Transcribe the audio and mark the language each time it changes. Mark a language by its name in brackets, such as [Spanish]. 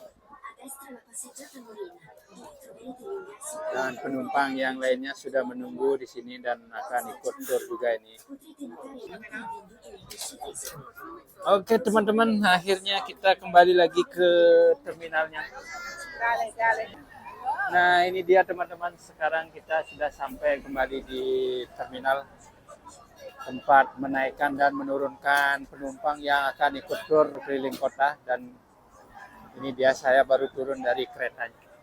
[Italian] A destra la passeggiata marina, dove troverete l'ingresso [Indonesian] dan penumpang yang lainnya sudah menunggu di sini dan akan ikut tur juga ini. [Italian] potrete notare anche il venduto in pesce fresco. [Indonesian] Oke teman-teman, akhirnya kita kembali lagi ke terminalnya. Nah ini dia teman-teman, sekarang kita sudah sampai kembali di terminal tempat menaikkan dan menurunkan penumpang yang akan ikut tur keliling kota, dan ini dia saya baru turun dari keretanya.